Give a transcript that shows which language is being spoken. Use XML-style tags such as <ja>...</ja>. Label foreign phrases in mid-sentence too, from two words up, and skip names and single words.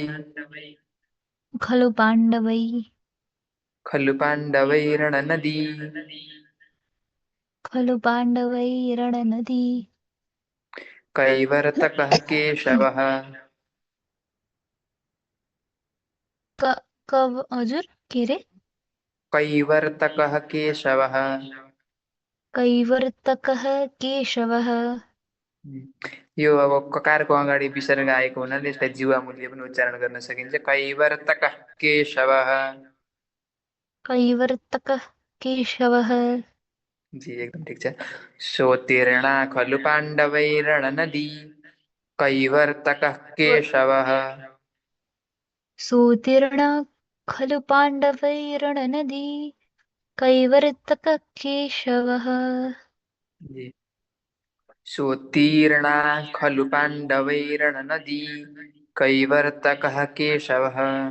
<sa>खलु पाण्डवै खलु पाण्डवैरणनदी खलु पाण्डवैरणनदी कैवर्तकः केशवः</sa> <ne>कव हजुर के रे</ne> <sa>कैवर्तकः केशवः कैवर्तकः केशवः</sa> <ne>यो अब ककारको अगाडि विसर्ग आएको हुनाले यसलाई जीवा मूल्य पनि उच्चारण गर्न सकिन्छ</ne> <sa>कैवर्तकः केशवः कैवर्तकः केशवः</sa> <ne>जी एकदम ठिक छ</ne> <sa>सोतीर्णा खलु पाण्डवैरणनदी कैवर्तकः केशवः सोतीर्णा खलु पाण्डवैरणनदी कैवर्तकः केशवः जी सोत्तीर्णा खलु पाण्डवैरणनदी कैवर्तकः केशवः</sa>